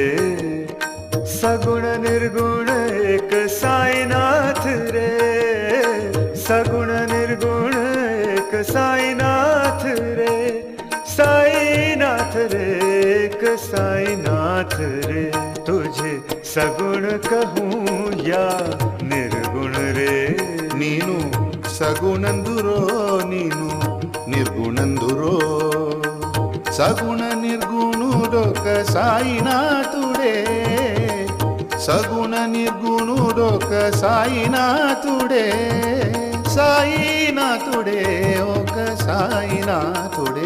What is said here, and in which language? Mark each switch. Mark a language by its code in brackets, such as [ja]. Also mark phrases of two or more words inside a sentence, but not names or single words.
[mr] सगुण निर्गुण एक साईनाथ रे, सगुण निर्गुण एक साईनाथ रे, साईनाथ रे एक साईनाथ रे। [hi] तुझे सगुण कहूँ या निर्गुण रे। [te] నీను సగుణందురో నీను నిర్గుణందురో, సగుణ నిర్గుణుడొక సాయినాథుడె, సగుణ నిర్గుణుడొక సాయినాథుడె, సాయినాథుడె ఒక సాయినాథుడె।